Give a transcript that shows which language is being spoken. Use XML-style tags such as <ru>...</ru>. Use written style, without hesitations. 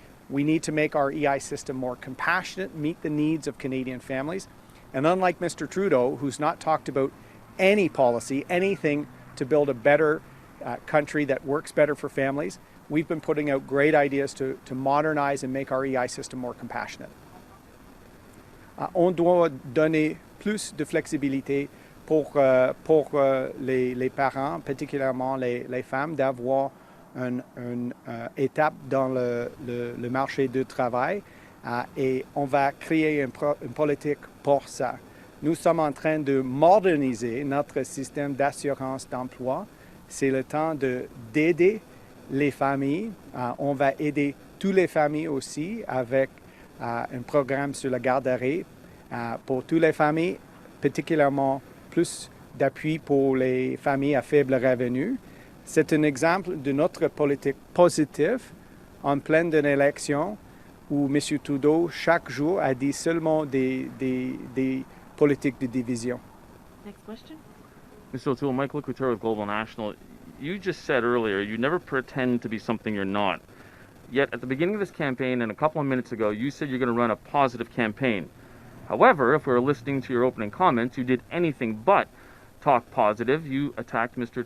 <en>We need to make our EI system more compassionate, meet the needs of Canadian families, and unlike Mr. Trudeau, who's not talked about any policy, anything to build a better country that works better for families, we've been putting out great ideas to modernize and make our EI system more compassionate.</en> <fr>On doit donner plus de flexibilité pour les parents, particulièrement les femmes, d'avoir une étape dans le marché du travail et on va créer une politique pour ça. Nous sommes en train de moderniser notre système d'assurance d'emploi. C'est le temps d'aider les familles. On va aider toutes les familles aussi avec un programme sur la garde d'arrêt pour toutes les familles, particulièrement plus d'appui pour les familles à faible revenu. C'est un exemple de notre politique positive en pleine d'une élection où M. Trudeau, chaque jour, a dit seulement des politiques de division.</fr> <en>Next question. Mr. O'Toole, Michael Couture with Global National. You just said earlier you never pretend to be something you're not. Yet at the beginning of this campaign and a couple of minutes ago, you said you're going to run a positive campaign. However, if we were listening to your opening comments, you did anything but talk positive. You attacked Mr.</en>